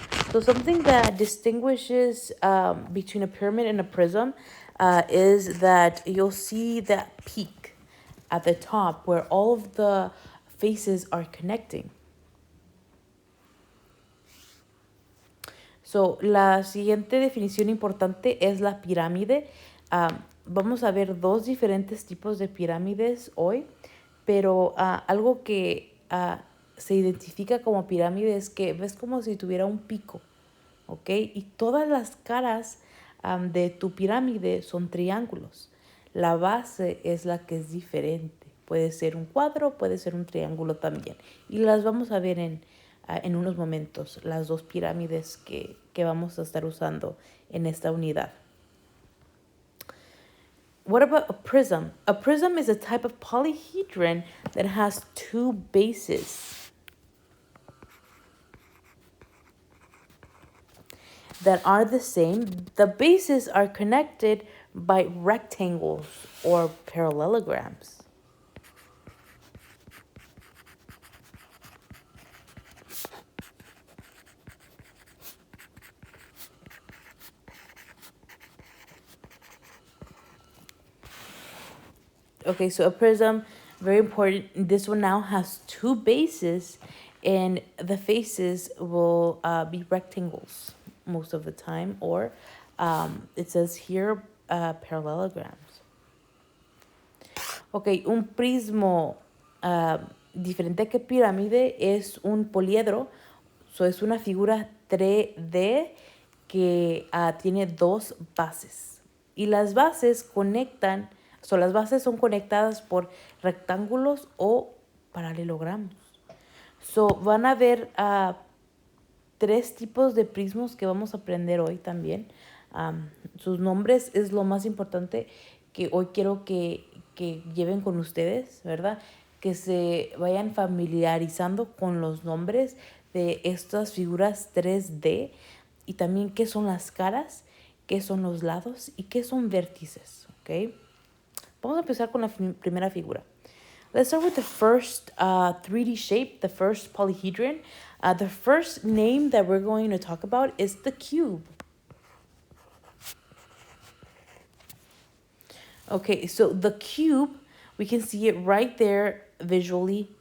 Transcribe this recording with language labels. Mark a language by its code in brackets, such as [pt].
[en] So something that distinguishes between a pyramid and a prism is that you'll see that peak at the top where all of the faces are connecting. [es] So, la siguiente definición importante es la pirámide. Vamos a ver dos diferentes tipos de pirámides hoy, pero algo que se identifica como pirámide es que ves como si tuviera un pico, ¿ok? Y todas las caras de tu pirámide son triángulos. La base es la que es diferente. Puede ser un cuadro, puede ser un triángulo también. Y las vamos a ver en unos momentos, las dos pirámides que vamos a estar usando en esta unidad. [en] What about a prism? A prism is a type of polyhedron that has two bases that are the same. The bases are connected by rectangles or parallelograms. Okay, so a prism, very important. This one now has two bases, and the faces will be rectangles most of the time, or it says here parallelograms. [es] Ok, un prismo diferente que pirámide es un poliedro, so es una figura 3D que tiene dos bases. Y las bases conectan, las bases son conectadas por rectángulos o paralelogramos. So, van a ver tres tipos de prismos que vamos a aprender hoy también. Sus nombres es lo más importante que hoy quiero que lleven con ustedes, ¿verdad? Que se vayan familiarizando con los nombres de estas figuras 3D y también qué son las caras, qué son los lados y qué son vértices, ¿ok? Vamos a empezar con la primera figura. [en] Let's start with the first 3D shape, the first polyhedron. The first name that we're going to talk about is the cube. Okay, so the cube, we can see it right there visually.